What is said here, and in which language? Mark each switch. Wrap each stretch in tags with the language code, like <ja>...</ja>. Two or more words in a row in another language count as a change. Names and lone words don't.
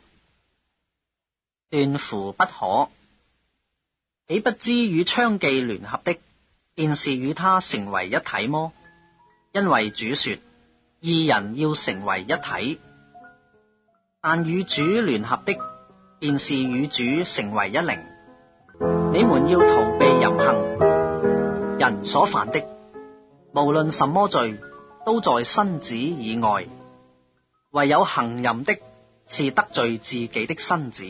<zh>斷乎不可。豈不知與娼妓聯合的，便是與他成為一體麼？因為主說，二人要成為一體。但與主聯合的，便是與主成為一靈。你們要逃避淫行，人所犯的，無論什麼罪，都在身子以外。唯有行淫的，是得罪自己的身子。</zh>